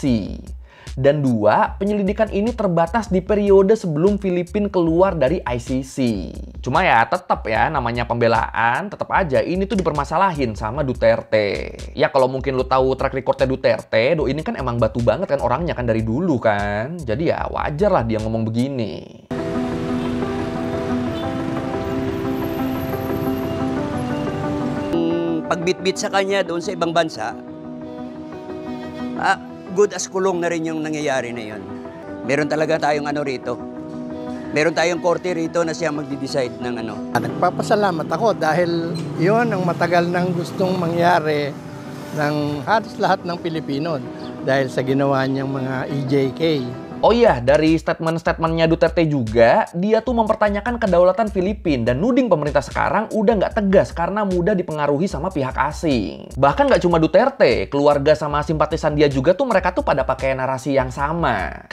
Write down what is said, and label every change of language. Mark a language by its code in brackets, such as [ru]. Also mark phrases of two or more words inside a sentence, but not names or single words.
[id] Dan dua, penyelidikan ini terbatas di periode sebelum Filipina keluar dari ICC. Cuma ya tetap ya, namanya pembelaan, tetap aja ini tuh dipermasalahin sama Duterte. Ya kalau mungkin lu tahu [en] track recordnya [id] Duterte, ini kan emang batu banget kan orangnya kan dari dulu kan. Jadi ya wajar lah dia ngomong begini. [tl] Pagbitbit sa kanya doon sa ibang bansa, [en] good as [tl] kulong na rin yung nangyayari na yun. Meron talaga tayong rito. Meron tayong korte rito na siya magdi-decide ng ano. Nagpapasalamat ako dahil yon ang matagal nang gustong mangyari ng halos lahat ng Pilipino dahil sa ginawa niyang mga EJK. [id] Oh iya, dari statement-statementnya Duterte juga, dia tuh mempertanyakan kedaulatan Filipina dan nuding pemerintah sekarang udah nggak tegas karena mudah dipengaruhi sama pihak asing. Bahkan nggak cuma Duterte, keluarga sama simpatisan dia juga tuh mereka tuh pada pakai narasi yang sama.